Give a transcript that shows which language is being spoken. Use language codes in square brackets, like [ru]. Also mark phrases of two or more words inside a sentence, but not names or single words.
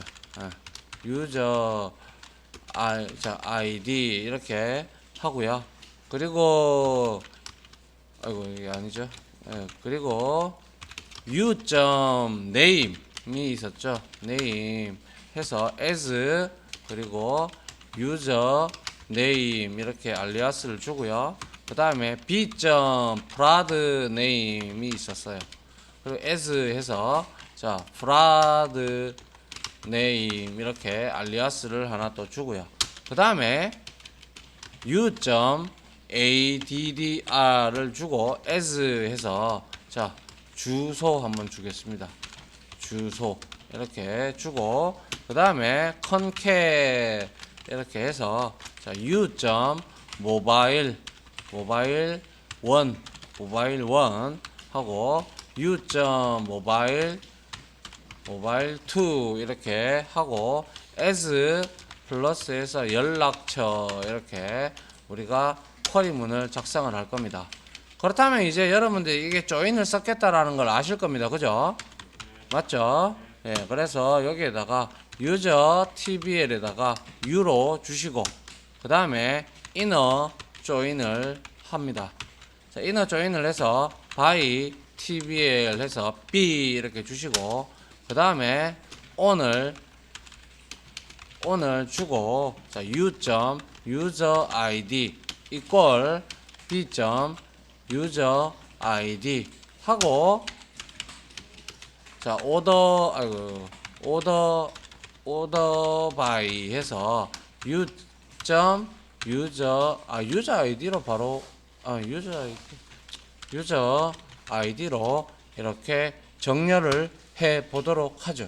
[en] user id [ko] 이렇게 하고요. 그리고 아이고 이게 아니죠. 그리고 u.name이 있었죠. name 해서 as 그리고 [en] user name [ko] 이렇게 알리아스를 주고요. 그 다음에 [en] b.prod name [ko] 이 있었어요. 그리고 as 해서 자 [en] prod name [ko] 이렇게 알리아스를 하나 또 주고요. 그 다음에 u.addr를 주고 as 해서 자 주소 한번 주겠습니다. 주소 이렇게 주고 그 다음에 concat 이렇게 해서 자 [en] u.mobile mobile 1 [ko] 하고 [en] u.mobile mobile 2 [ko] 이렇게 하고 as 플러스해서 연락처 이렇게 우리가 쿼리문을 작성을 할 겁니다. 그렇다면 이제 여러분들 이게 조인을 썼겠다라는 걸 아실 겁니다. 그죠? 맞죠? 예, 그래서 여기에다가 [en] user tbl [ko] 에다가 u로 주시고 그 다음에 [en] inner join [ko] 을 합니다. 자, [en] inner join [ko] 을 해서 [en] by tbl [ko] 해서 b 이렇게 주시고 그 다음에 on을 주고 자 [en] u.user.id equal b.user.id [ko] 하고 자 [en] order by [ko] 해서 [en] user id [ko] 로 바로 [en] user id [ko] 로 이렇게 정렬을 해 보도록 하죠.